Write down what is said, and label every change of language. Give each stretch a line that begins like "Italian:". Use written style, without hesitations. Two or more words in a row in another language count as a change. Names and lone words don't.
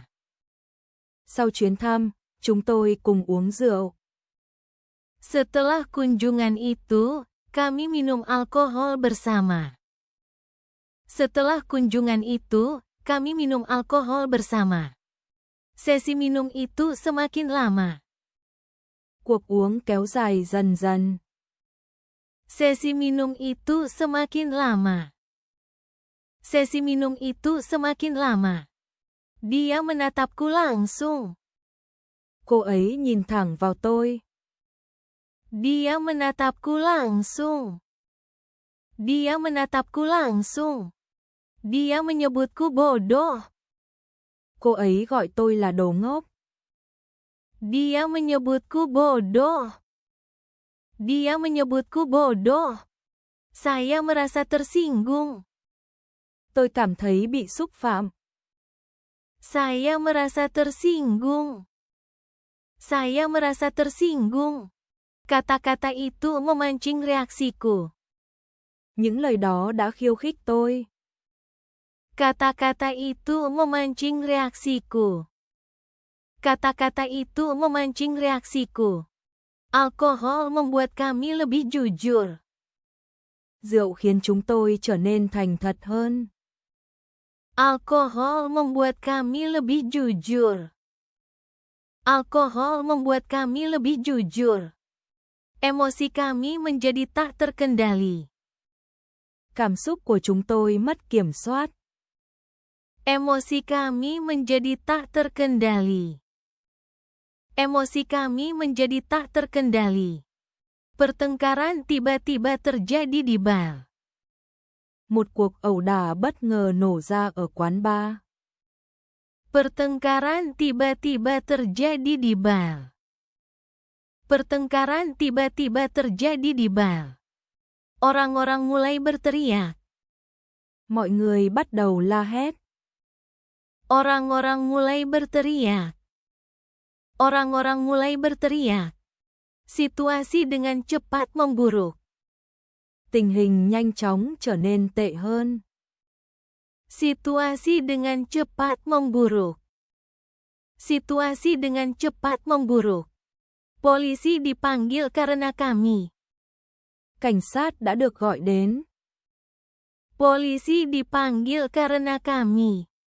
Vietnamese: Sau chuyến thăm, chúng tôi cùng uống rượu.
Indonesian: Setelah kunjungan itu, kami minum alkohol bersama. Setelah kunjungan itu, kami minum alkohol bersama. Sesi minum itu semakin lama.
Vietnamese: Cuộc uống kéo dài dần dần.
Indonesian: Sesi minum itu semakin lama. Sesi minum itu semakin lama. Dia menatapku langsung.
Vietnamese: Cô ấy nhìn thẳng vào tôi.
Indonesian: Dia menatapku langsung. Dia menatapku langsung. Dia menyebutku bodoh.
Vietnamese: Cô ấy gọi tôi là đồ ngốc.
Indonesian: Dia menyebutku bodoh. Dia menyebutku bodoh. Saya merasa tersinggung.
Vietnamese: Tôi cảm thấy bị xúc phạm.
Indonesian: Saya merasa tersinggung. Saya merasa tersinggung. Kata-kata itu memancing reaksiku.
Vietnamese: Những lời đó đã khiêu khích tôi.
Indonesian: Kata-kata itu memancing reaksiku. Kata-kata itu memancing reaksiku. Alkohol membuat kami lebih jujur.
Vietnamese: Rượu khiến chúng tôi trở nên thành thật hơn.
Indonesian: Alkohol membuat kami lebih jujur. Alkohol membuat kami lebih jujur. Emosi kami menjadi tak terkendali.
Vietnamese: Cảm xúc của chúng tôi mất kiểm soát.
Indonesian: Emosi kami menjadi tak terkendali. Emosi kami menjadi tak terkendali. Pertengkaran tiba-tiba terjadi di bar.
Vietnamese: Một cuộc ẩu đả bất ngờ nổ ra ở quán bar.
Indonesian: Pertengkaran tiba-tiba terjadi di bar. Pertengkaran tiba-tiba terjadi di bar. Orang-orang mulai berteriak.
Vietnamese: Mọi người bắt đầu la hét.
Indonesian: Orang-orang mulai berteriak. Orang-orang mulai berteriak. Situasi dengan cepat memburuk.
Vietnamese: Tình hình nhanh chóng trở nên tệ hơn.
Indonesian: Situasi dengan cepat memburuk. Situasi dengan cepat memburuk. Polisi dipanggil karena kami.
Vietnamese: Cảnh sát đã được gọi đến.
Indonesian: Polisi dipanggil karena kami.